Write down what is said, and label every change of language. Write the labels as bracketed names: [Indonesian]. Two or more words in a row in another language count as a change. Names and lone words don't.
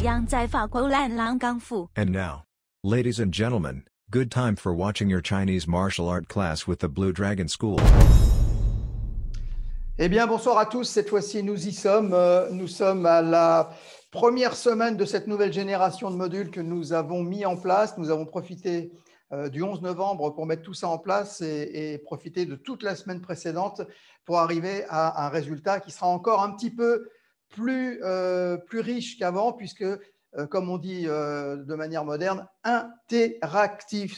[Chinese] 在法国兰朗港府。 [English] And now, ladies and gentlemen, good time for watching your Chinese martial art class with the Blue Dragon School. [French] Eh bien, bonsoir à tous. Cette fois-ci, nous y sommes. Nous sommes à la première semaine de cette nouvelle génération de modules que nous avons mis en place. Nous avons profité du 11 novembre pour mettre tout ça en place et profiter de toute la semaine précédente pour arriver à un résultat qui sera encore un petit peu plus riche qu'avant, puisque, comme on dit de manière moderne, interactif.